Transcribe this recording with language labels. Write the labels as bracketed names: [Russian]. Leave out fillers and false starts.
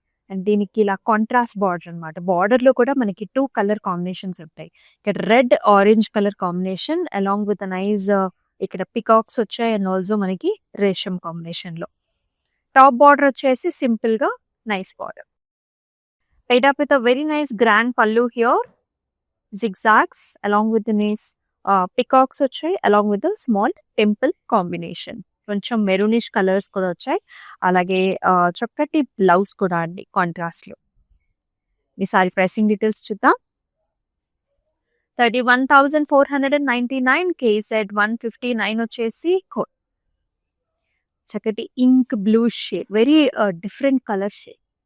[Telugu] And దీనికి ఇలా contrast border అనమాట. బార్డర్‌లో కూడా మనకి 2 కలర్ కాంబినేషన్స్ ఉంటాయి. ఇక్కడ red, orange colour combination [English] along with nice [Telugu] ఇక్కడ పికాక్స్ వచ్చాయి అండ్ ఆల్సో మనకి రేషం కాంబినేషన్‌లో. టాప్ బార్డర్ వచ్చేసి సింపుల్‌గా nice border. [English] Paid up with a very nice grand pallu here. Zigzags along with the nice peacocks [Telugu] వచ్చాయి [English] along with the small temple combination. [Telugu] కొంచెం maroonish colours కూడా వచ్చాయి. అలాగే చక్కటి బ్లౌజ్ కూడా అండి కాంట్రాస్ట్‌లో. ఈసారి ప్రైసింగ్ డీటెయిల్స్ చూద్దాం. 31,499 KZ 159 వచ్చేసి కోడ్. చక్కటి ink blue shade. Very different colour shade.